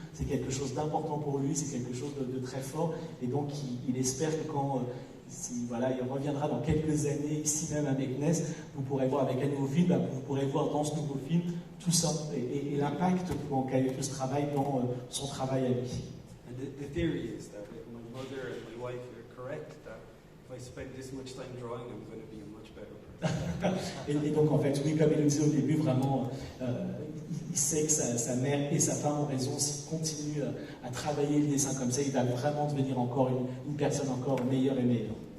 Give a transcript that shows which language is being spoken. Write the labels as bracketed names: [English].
[French] C'est quelque chose d'important pour lui, c'est quelque chose de très fort, et donc il espère que quand il reviendra dans quelques années ici même à Meknes, vous pourrez voir avec un nouveau film, vous pourrez voir dans ce nouveau film tout ça et l'impact qu'a eu ce travail dans son travail à lui. [English] And the theory is that if my mother and my wife are correct, that if I spend this much time drawing, I'm going to be a much better person. [French] et donc en fait, oui, comme il le disait au début, vraiment, il sait que sa mère et sa femme ont raison. S'il continue à travailler le dessin comme ça, il va vraiment devenir encore une personne encore meilleure et meilleure.